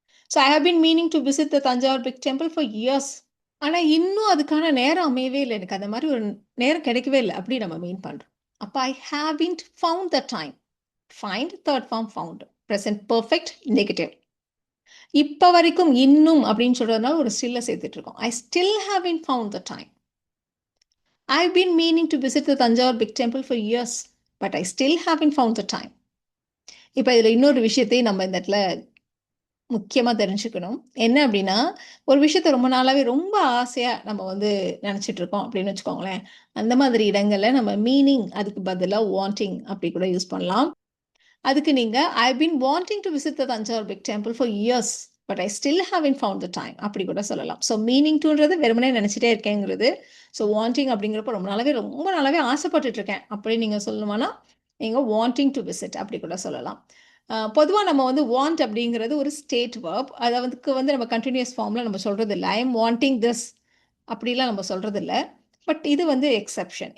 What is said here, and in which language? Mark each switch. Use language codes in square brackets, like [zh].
[en] So I have been meaning to visit the Thanjavur big temple for years. [ta] ஆனா இன்னும் அதுக்கான நேரம் அமையவே இல்ல. எனக்கு அந்த மாதிரி ஒரு நேரம் கிடைக்கவே இல்ல. அப்படி நம்ம மீன் பண்றோம். அப்ப [en] I haven't found the time. Find third form found. Present perfect negative. [ta] இப்ப வரைக்கும் இன்னும் அப்படின்னு சொல்றதுனால ஒரு ஸ்டில்ல சேர்த்துட்டு இருக்கோம். [en] I still haven't found the time. I've been meaning to visit the Tanjore Big Temple for years, but I still haven't found the time. [ta] இப்ப இதுல இன்னொரு விஷயத்தையும் நம்ம இந்த இடத்துல முக்கியமா தெரிஞ்சுக்கணும். என்ன அப்படின்னா, ஒரு விஷயத்த ரொம்ப நாளாவே ரொம்ப ஆசையா நம்ம வந்து நினைச்சிட்டு இருக்கோம் அப்படின்னு வச்சுக்கோங்களேன். அந்த மாதிரி இடங்கள்ல நம்ம மீனிங் அதுக்கு பதிலா வாண்டிங் அப்படி கூட யூஸ் பண்ணலாம். அதுக்கு நீங்க [en] I've been wanting to visit the Tanjore Big Temple for years, but I still haven't found the time [ta] அப்படி கூட சொல்லலாம். ஸோ மீனிங் டூன்றது வெறுமனே நினைச்சிட்டே இருக்கேங்கிறது. ஸோ வாண்டிங் அப்படிங்கிறப்ப ரொம்ப நாளாவே ஆசைப்பட்டுட்டு இருக்கேன் அப்படின்னு நீங்க சொல்லணுமானா நீங்க வாண்டிங் டு விசிட் அப்படி கூட சொல்லலாம். பொதுவாக நம்ம வந்து வாண்ட் அப்படிங்கிறது ஒரு ஸ்டேட் வேர்ப். அதை வந்து நம்ம கண்டினியூஸ் ஃபார்மில் நம்ம சொல்றது இல்லை. [en] I am wanting this [ta] அப்படிலாம் நம்ம சொல்றது இல்லை. பட் இது வந்து எக்ஸெப்ஷன்.